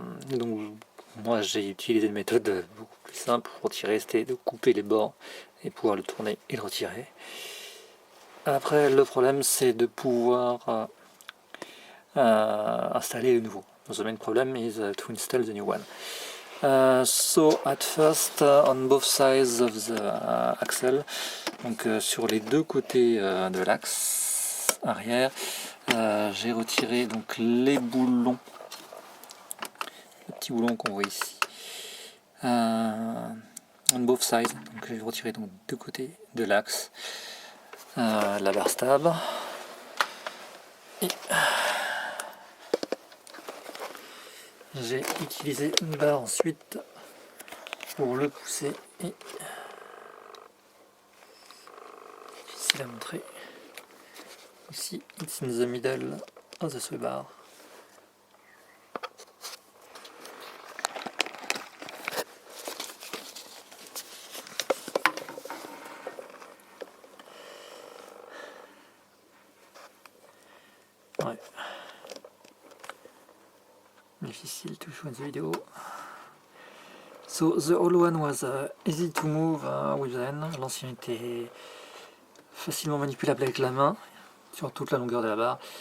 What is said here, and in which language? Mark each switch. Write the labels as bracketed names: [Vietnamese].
[French] Donc moi j'ai utilisé une méthode beaucoup plus simple pour retirer, c'était de couper les bords et pouvoir le tourner et le retirer. Après le problème c'est de pouvoir installer le nouveau. [English] The main problem is to install the new one. So at first on both sides of the axle, [French] donc sur les deux côtés de l'axe arrière, j'ai retiré donc les boulons, le petit boulon qu'on voit ici. [English] On both sides, [French] donc j'ai retiré donc deux côtés de l'axe, la barre stable. Et j'ai utilisé une barre ensuite pour le pousser et difficile à montrer. [English] Ici, it's in the middle of the sway bar. [French] Ouais. [English] Difficile to show in the video. So the old one was easy to move with the hand. [French] L'ancien était facilement manipulable avec la main sur toute la longueur de la barre.